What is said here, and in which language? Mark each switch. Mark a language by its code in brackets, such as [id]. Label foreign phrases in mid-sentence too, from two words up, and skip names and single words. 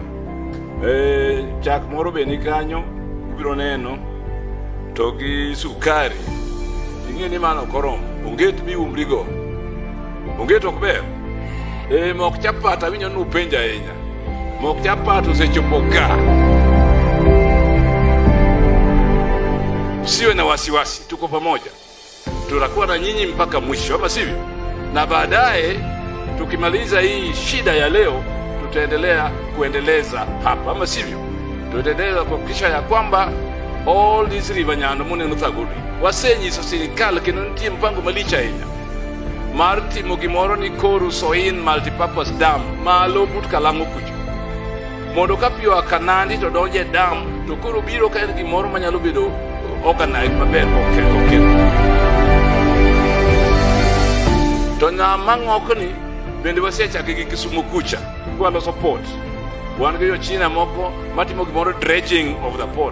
[luo] Chak moro be ni kanyo, ubiro neno. To gi sukari. Ing'e ni mano korom. Onget bi umrigo. Onget ok ber. Mok chapat awinjo nupenja ahinya. Mok chapat osechopo ka. [sw] Usiwe na wasiwasi, tuko pamoja. Tutakuwa na nyinyi mpaka mwisho, ama sivyo? Na baadaye tukimaliza hii shida ya leo, tutaendelea kuendeleza hapa, ama sivyo? Tutaendelea kuhakikisha ya kwamba [en] all these river [luo] nyando muneno thaguri wasenyiso sirikal kendo nitie mpango malicha ahinya mar timo gimoro ni Koru Soin multipurpose dam malo but Kalango kucho, mondo ka pi oa Kanandi to donje dam to koro biro ka en gimoro manyalo bedo organized maber ok. To ng'ama ng'okni bende wasechake gi Kisumu kucha kwalo support. Wan gi jo-China moko matimo gimoro [en] dredging of the port.